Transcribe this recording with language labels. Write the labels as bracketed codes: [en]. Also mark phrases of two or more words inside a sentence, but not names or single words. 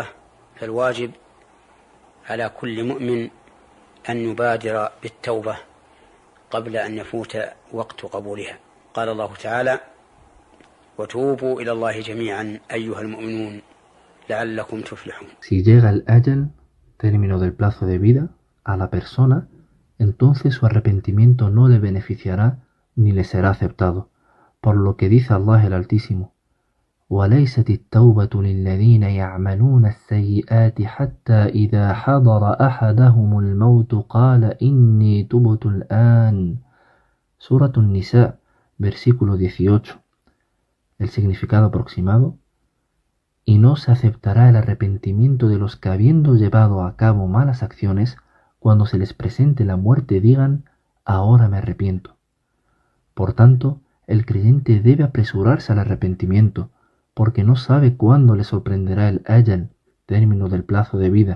[ar] فالواجب على كل مؤمن أن يبادر بالتوبة قبل أن يفوت وقت قبولها. قال الله تعالى: وتوبوا إلى الله جميعا أيها المؤمنون لعلكم تفلحون. [es] Si llega el ajal, término del plazo de vida, a la persona, entonces su arrepentimiento no le beneficiará ni le será aceptado, por lo que dice Allah el Altísimo: [ar] وليست التوبة للذين يعملون السيئات حتى إذا حضر أحدهم الموت قال إني تبت الآن. [es] Surah An-Nisa, versículo 18. El significado aproximado: y no se aceptará el arrepentimiento de los que, habiendo llevado a cabo malas acciones, cuando se les presente la muerte digan: ahora me arrepiento. Por tanto, el creyente debe apresurarse al arrepentimiento, porque no sabe cuándo le sorprenderá el ajal, término del plazo de vida.